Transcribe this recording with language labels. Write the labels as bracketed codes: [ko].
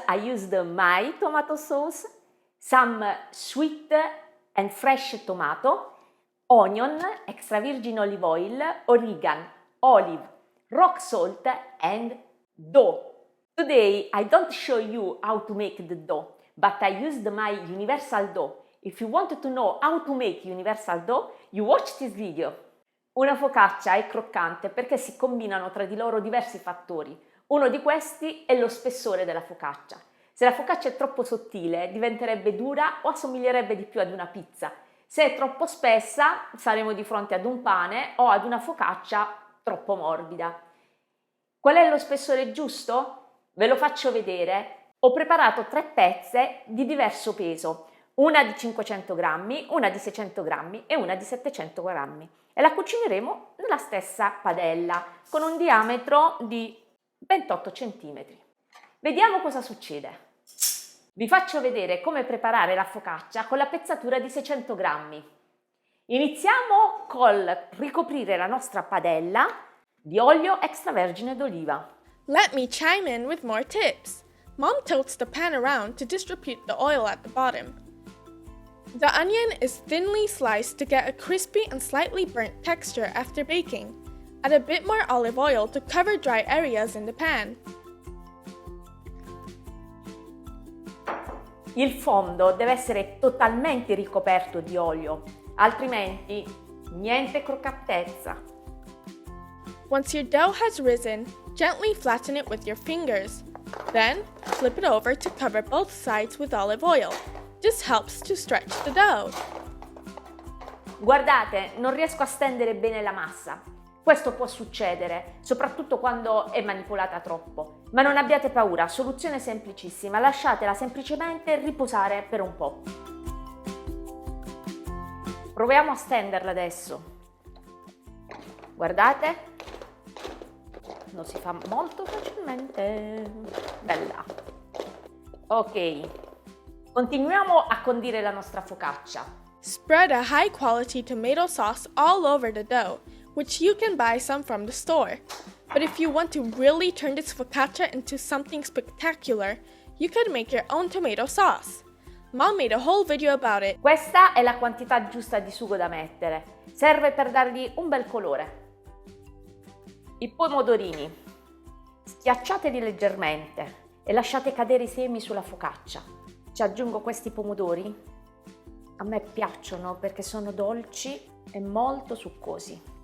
[en] I used my tomato sauce, some sweet and fresh tomato, onion, extra virgin olive oil, oregano, olive, rock salt and dough. Today I don't show you how to make the dough, but I used my universal dough. If you want to know how to make universal dough, you watch this video. [it] Una focaccia è croccante perché si combinano tra di loro diversi fattori. Uno di questi è lo spessore della focaccia. Se la focaccia è troppo sottile, diventerebbe dura o assomiglierebbe di più ad una pizza. Se è troppo spessa, saremo di fronte ad un pane o ad una focaccia troppo morbida. Qual è lo spessore giusto? Ve lo faccio vedere. Ho preparato 3 pezze di diverso peso. Una di 500 grammi, una di 600 grammi e una di 700 grammi e la cucineremo nella stessa padella con un diametro di 28 cm. Vediamo cosa succede. Vi faccio vedere come preparare la focaccia con la pezzatura di 600 grammi. Iniziamo col ricoprire la nostra padella di olio extravergine d'oliva. [en] Let me chime in with more tips. Mom tilts the pan around to distribute the oil at the bottom. The onion is thinly sliced to get a crispy and slightly burnt texture after baking. Add a bit more olive oil to cover dry areas in the pan. [it] Il fondo deve essere totalmente ricoperto di olio, altrimenti niente croccantezza. [en] Once your dough has risen, gently flatten it with your fingers. Then, flip it over to cover both sides with olive oil. This helps to stretch the dough. [it] Guardate, non riesco a stendere bene la massa. Questo può succedere, soprattutto quando è manipolata troppo. Ma non abbiate paura, soluzione semplicissima, lasciatela semplicemente riposare per un po'. Proviamo a stenderla adesso. Guardate, lo si fa molto facilmente. Bella. Ok. Continuiamo a condire la nostra focaccia. [en] Spread a high-quality tomato sauce all over the dough, which you can buy some from the store. But if you want to really turn this focaccia into something spectacular, you could make your own tomato sauce. Mom made a whole video about it. [it] Questa è la quantità giusta di sugo da mettere. Serve per dargli un bel colore. I pomodorini. Schiacciateli leggermente e lasciate cadere i semi sulla focaccia. Ci aggiungo questi pomodori. A me piacciono perché sono dolci e molto succosi.